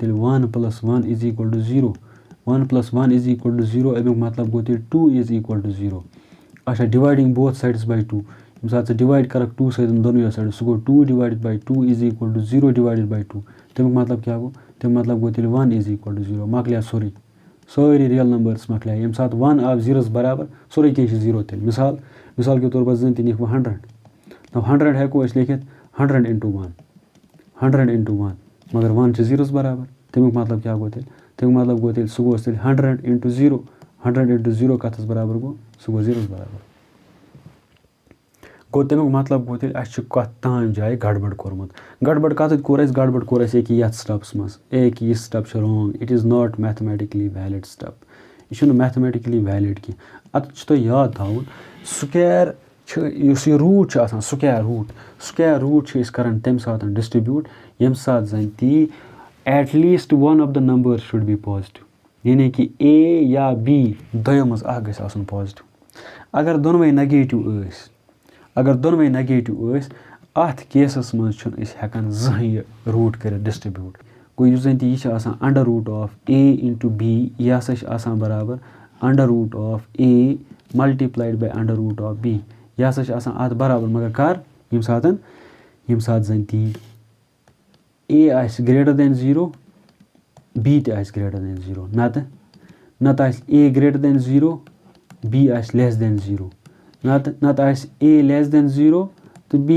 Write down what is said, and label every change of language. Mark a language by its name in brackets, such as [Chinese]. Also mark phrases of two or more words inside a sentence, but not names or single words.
[Kashmiri] تیٚلہِ [English] 1 + 1 is equal to 0 1 + 1 is equal to 0 [Kashmiri] اَمیُک مطلب گوٚو تیٚلہِ [English] 2 is equal to 0 [Kashmiri] اچھا [English] dividing both sides by 2 [Kashmiri] ییٚمہِ ساتہٕ ژٕ ڈِوایڈ کَرَکھ 2 سۭتۍ دۄنوٕیو سایڈو سُہ گوٚو 2 [English] divided by 2 is equal to 0 divided by 2 [Kashmiri] تَمیُک مطلب کیٛاہ گوٚو تَمیُک مطلب گوٚو تیٚلہِ [English] 1 is equal to 0 [Kashmiri] مۄکلیو سٲری [English] real numbers [Kashmiri] مۄکلیٛاے ییٚمہِ ساتہٕ 1 آو 0 برابر سورُے کینٛہہ چھِ 0 تیٚلہِ [Urdu] مِثال کے طور پر [Kashmiri] زَن تہِ لیکھٕ بہٕ 100 100 ہٮ۪کو أسۍ لیکھِتھ 100 اِنٹُو 1 100 اِنٹُو 1 مگر 1 چھِ 0 برابر تَمیُک مطلب کیٛاہ گوٚو تیٚلہِ مطلب گوٚو تیٚلہِ سُہ گوٚو تیٚلہِ 100 اِنٹُو 0 100 اِنٹُو 0 کَتھَس برابر گوٚو سُہ گوٚو 0 برابر گوٚو تَمیُک مطلب گوٚو تیٚلہِ اَسہِ چھُ کَتھ تام جایہِ گڑبڑ کوٚرمُت گڑبڑ کَتٮ۪تھ کوٚر اَسہِ گڑبڑ کوٚر اَسہِ ییٚکیٛاہ یَتھ سِٹَپَس منٛز یہِ سِٹَپ چھُ [English] wrong it is not mathematically valid step [Kashmiri] یہِ چھُنہٕ [English] mathematically valid [Kashmiri] کینٛہہ اَتھ چھُ تۄہہِ یاد تھاوُن سُکیر چھُ یُس یہِ روٗٹ چھُ آسان [English] square root [Kashmiri] چھِ أسۍ کَران تَمہِ ساتہٕ ڈِسٹرٛبیوٗٹ ییٚمہِ ساتہٕ زَن تی [English] at least 1 of the numbers should be positive [Kashmiri] یعنی کہِ اے یا بی دۄیو منٛز اَکھ گژھِ آسُن پازِٹِو اگر دۄنوَے نَگیٹِو ٲسۍ اَتھ کیسَس منٛز چھُنہٕ أسۍ ہٮ۪کان زٕہٕنۍ یہِ روٗٹ کٔرِتھ ڈِسٹرٛبیوٗٹ گوٚو یُس زَن تہِ یہِ چھِ آسان [English] under root of a into b [Kashmiri] یہِ ہسا چھِ آسان برابر [English] under root of a multiplied by under root of b [Kashmiri] یہِ ہسا چھِ آسان اَتھ برابر مگر کَر ییٚمہِ ساتہٕ زَن تی اے آسہِ [English] greater than 0 [Kashmiri] بی تہِ آسہِ [English] greater than 0 [Kashmiri] نَتہٕ آسہِ اے [English] greater than 0 [Kashmiri] بی آسہِ [English] less than 0 [Kashmiri] نَتہٕ آسہِ اے [English] less than 0 [Kashmiri] تہٕ بی